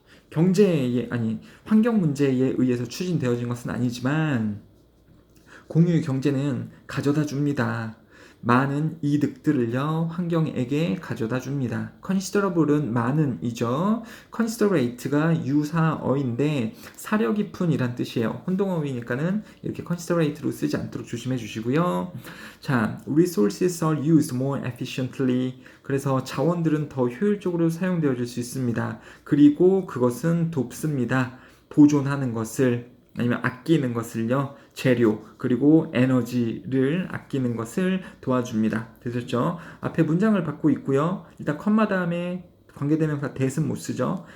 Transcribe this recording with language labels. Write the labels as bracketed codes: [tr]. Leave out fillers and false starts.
[ko] 경제에 아니 환경 문제에 의해서 추진되어진 것은 아니지만 공유 경제는 가져다 줍니다. 많은 이득들을요 환경에게 가져다 줍니다. considerable은 많은이죠. considerate가 유사어인데 사려 깊은 이란 뜻이에요. 혼동어휘니까는 이렇게 considerate로 쓰지 않도록 조심해 주시고요. 자, [en] resources are used more efficiently. [ko] 그래서 자원들은 더 효율적으로 사용되어질 수 있습니다. 그리고 그것은 돕습니다. 보존하는 것을 아니면 아끼는 것을요. 재료 그리고 에너지를 아끼는 것을 도와줍니다. 되셨죠? 앞에 문장을 받고 있고요. 일단 컴마 다음에 관계대명사 that은 못 쓰죠.